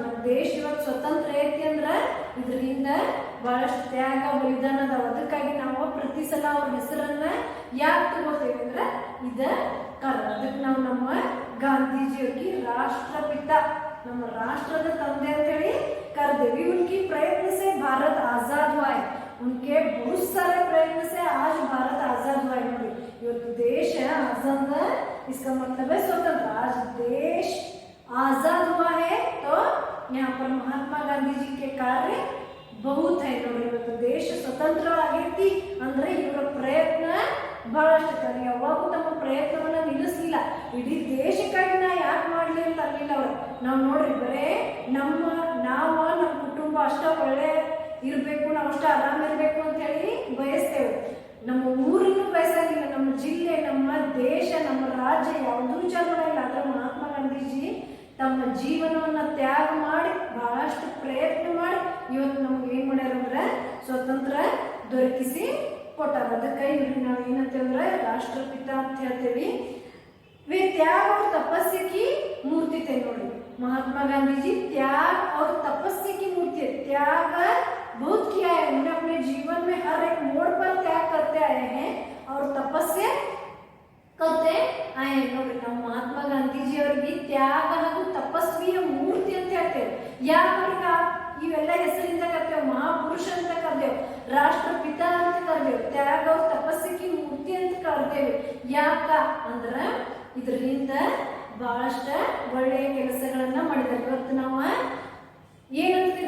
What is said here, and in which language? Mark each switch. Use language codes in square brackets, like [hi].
[kn] ನಮ್ಮ ದೇಶ ಇವತ್ತು ಸ್ವತಂತ್ರ ಐತಿ ಅಂದ್ರ ಇದರಿಂದ ಬಹಳಷ್ಟು ತ್ಯಾಗ ಬಲಿದಾನ ಅದಾವ. ಅದಕ್ಕಾಗಿ ನಾವು ಪ್ರತಿ ಸಲ ಅವ್ರ ಹೆಸರನ್ನ ಯಾಕೆ ತಗೋತೇವೆ ಅಂದ್ರೆ ಇದ ಕಾರಣ. ಅದಕ್ಕೆ ನಾವು ನಮ್ಮ ಗಾಂಧೀಜಿಯವ್ರಿಗೆ ರಾಷ್ಟ್ರಪಿತ, ನಮ್ಮ ರಾಷ್ಟ್ರದ ತಂದೆ ಅಂತ ಹೇಳಿ ಕರೆದೇವಿ. [hi] उनकी प्रयत्न से भारत आजाद हुआ है, उनके बहुत सारे प्रयत्न से आज भारत आजाद हुआ है. [kn] ಇವತ್ತು ದೇಶ [hi] आजाद, इसका मतलब है स्वतंत्र. आज देश आजाद हुआ है तो यहाँ पर महात्मा गांधी जी के कार्य बहुत है. [kn] ನೋಡಿ ಇವತ್ತು ದೇಶ ಸ್ವತಂತ್ರವಾಗೈತಿ ಅಂದ್ರೆ ಇವರ ಪ್ರಯತ್ನ ಬಹಳಷ್ಟು ಕರೆ. ಯಾವಾಗೂ ತಮ್ಮ ಪ್ರಯತ್ನವನ್ನ ನಿಲ್ಲಿಸಲಿಲ್ಲ. ಇಡೀ ದೇಶಕ್ಕಾಗಿ ನಾ ಯಾಕೆ ಮಾಡ್ಲಿ ಅಂತ ಅನ್ಲಿಲ್ಲ ಅವರು. ನಾವು ನೋಡ್ರಿ ಬರೇ ನಮ್ಮ ಕುಟುಂಬ ಅಷ್ಟ ಒಳ್ಳೆ ಇರ್ಬೇಕು, ನಾವು ಅಷ್ಟ ಆರಾಮ ಇರ್ಬೇಕು ಅಂತ ಹೇಳಿ ಬಯಸ್ತೇವೆ. ನಮ್ಮ ಊರನ್ನು ಬಯಸಂಗಿಲ್ಲ, ನಮ್ಮ ಜಿಲ್ಲೆ, ನಮ್ಮ ದೇಶ, ನಮ್ಮ ರಾಜ್ಯ ಯಾವುದೂ ವಿಚಾರ ಮಾಡಲ್ಲ. ಆದ್ರೆ ಮಹಾತ್ಮ ಗಾಂಧೀಜಿ ತಮ್ಮ ಜೀವನವನ್ನ ತ್ಯಾಗ ಮಾಡಿ ಬಹಳಷ್ಟು ಪ್ರಯತ್ನ ಮಾಡಿ ಇವತ್ತು ನಮ್ಗೆ ಏನ್ ಮಾಡ್ಯಾರ ಅಂದ್ರೆ ಸ್ವತಂತ್ರ ದೊರಕಿಸಿ ಕೊಟ್ಟಾರ. ಅದಕ್ಕೆ ಇವ್ರಿಗೆ ನಾವು ಏನಂತಂದ್ರೆ ರಾಷ್ಟ್ರಪಿತ ಅಂತ ಹೇಳ್ತೇವಿ. [hi] वे त्याग और तपस्या की मूर्ति थे. नोड़ी महात्मा गांधी जी त्याग और तपस्या की मूर्ति है. त्याग बहुत किया है उन्होंने अपने जीवन में, हर एक मोड़ पर त्याग करते आए हैं और तपस्या करते आए हैं. [kn] नोड़ी ನಾವು ಮಹಾತ್ಮ ಗಾಂಧೀಜಿ ಅವರಿಗೆ ತ್ಯಾಗ ಹಾಗೂ ತಪಸ್ವಿಯ ಮೂರ್ತಿ ಅಂತ ಹೇಳ್ತೇವೆ. ಯಾವಾಗ ಇವೆಲ್ಲ ಹೆಸರಿಂದ ಕರ್ತೇವೆ, ಮಹಾಪುರುಷ ಅಂತ ಕರ್ತೇವೆ, ರಾಷ್ಟ್ರಪಿತ ಅಂತ ಕರ್ತೇವೆ, ತ್ಯಾಗ [hi] और तपस्या की मूर्ति [kn] ಅಂತ ಕರ್ತೇವೆ. ಯಾಕ ಅಂದ್ರ ಇದರಿಂದ ಬಹಳಷ್ಟ ಒಳ್ಳೆಯ ಕೆಲಸಗಳನ್ನ ಮಾಡಿದ್ದಾರೆ. ಇವತ್ತು ನಾವು ಏನಂತ